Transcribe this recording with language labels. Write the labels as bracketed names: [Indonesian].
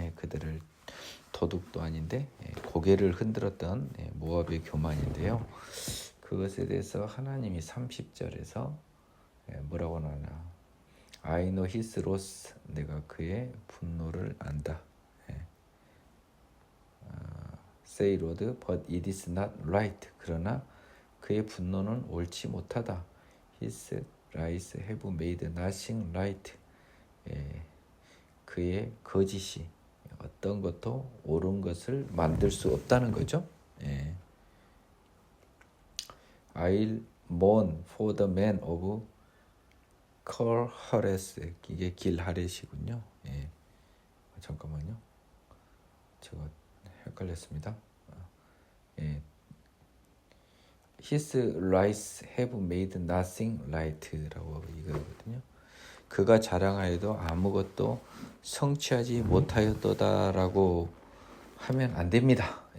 [Korean] 그들을 도둑도 아닌데 고개를 흔들었던 모압의 교만인데요. 그것에 대해서 하나님이 30절에서 뭐라고 나오나 [English] I know his wrath [Korean] 내가 그의 분노를 안다. [English] Say Lord, but it is not right. [Korean] 그러나 그의 분노는 옳지 못하다. [English] His lies have made nothing right. [Korean] 그의 거짓이 어떤 것도 옳은 것을 만들 수 없다는 거죠. [English] I'll mourn for the man of Kir-하레스. [Korean] 이게 길하렛이군요. 잠깐만요. 제가 헷갈렸습니다. [English] His lies have made nothing right [Korean] 라고 이거거든요. 그가 자랑하여도 아무것도 성취하지 못하였도다라고 하면 안 됩니다.